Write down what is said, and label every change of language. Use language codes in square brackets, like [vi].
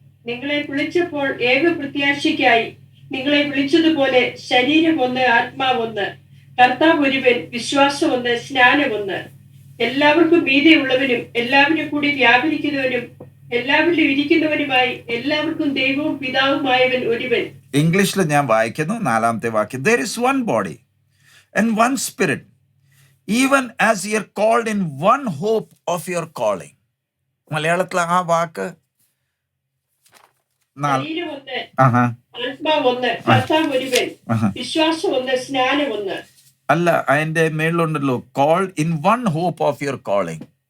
[ml] നിങ്ങളെ വിളിച്ചപ്പോൾ ഏക പ്രത്യാശയ്ക്കായി നിങ്ങളെ വിളിച്ചതുപോലെ ശരീരം ഒന്ന്, ആത്മാവ് ഒന്ന്, കർത്താവ് ഒരുവൻ, വിശ്വാസം ഒന്ന്, സ്നാനം ഒന്ന്, എല്ലാവർക്കും മീതെയുള്ളവനും എല്ലാവരും കൂടി വ്യാപരിക്കുന്നവനും എല്ലാവരിലും ഇരിക്കുന്നവനുമായി എല്ലാവർക്കും ദൈവവും പിതാവുമായവൻ ഒരുവൻ. ഇംഗ്ലീഷിൽ ഞാൻ വായിക്കുന്നു 4ാമത്തെ വാക്യം. [en] There is one body and one spirit, even as you are called in one hope of your calling. [ml] മലയാളത്തിൽ ആ വാക്ക് ശരീരം ഒന്ന്, ആഹാ ആത്മാവ് ഒന്ന്, കർത്താവ് ഒരുവൻ, ആഹാ വിശ്വാസം ഒന്ന്, സ്നാനം ഒന്ന്. അല്ല, അതിന്റെ മേളിലുണ്ടല്ലോ, [en] Called in one hope of your calling.